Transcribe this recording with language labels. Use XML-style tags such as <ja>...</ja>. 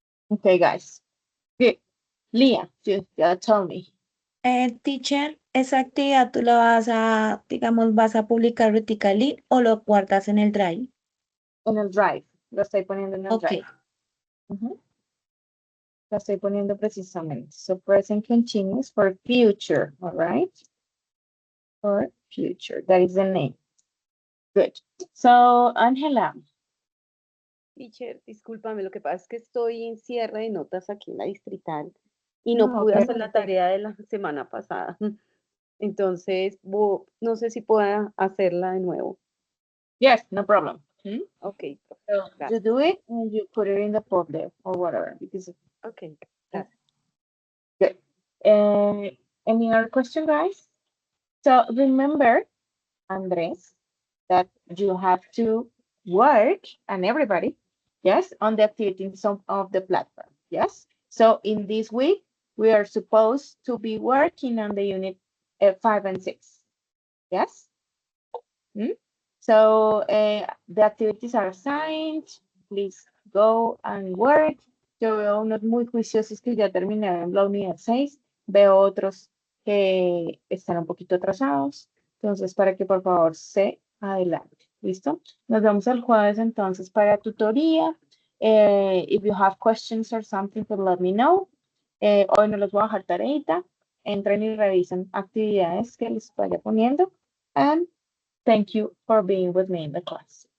<en>Okay, guys. Good. Leah, you tell me.</en> <es>Teacher, ¿esa actividad tú la vas a, digamos, vas a publicar vertically o lo guardas en el drive? En el drive. Lo estoy poniendo en el</es> <en>Ok.</en> <es>drive. Ujú. Lo estoy poniendo precisamente.</es> <en>So present continuous for future, all right? For future. That is the name. Good. So, Angela.</en> <es>Teacher, discúlpame, lo que pasa es que estoy en cierre de notas aquí en la distrital y no pude</es> <en>Okay.</en> <es>hacer la tarea de la semana pasada. Entonces, no sé si pueda hacerla de nuevo.</es> <en>Yes, no problem. Ok, So you</en> <es>gracias.</es> <en>do it and you put it in the folder or whatever because</en> <es>Ok, gracias.</es> <en>good. Any other question, guys? So remember, Andres, that you have to work and everybody, yes, on the activities of the platform. Yes. So in this week, we are supposed to be working on the unit 5 and 6. Yes. So the activities are assigned. Please go and work.</en> <es>Yo veo unos muy juiciosos que ya terminaron la unidad 6. Veo otros que están un poquito atrasados. Entonces, para que por favor se adelante. ¿Listo? Nos vemos el jueves entonces para tutoría.</es> <en>If you have questions or something, pues let me know.</en> <es>Hoy no les voy a dejar tareita. Entren y revisen actividades que les vaya poniendo.</es> <en>And thank you for being with me in the class.</en>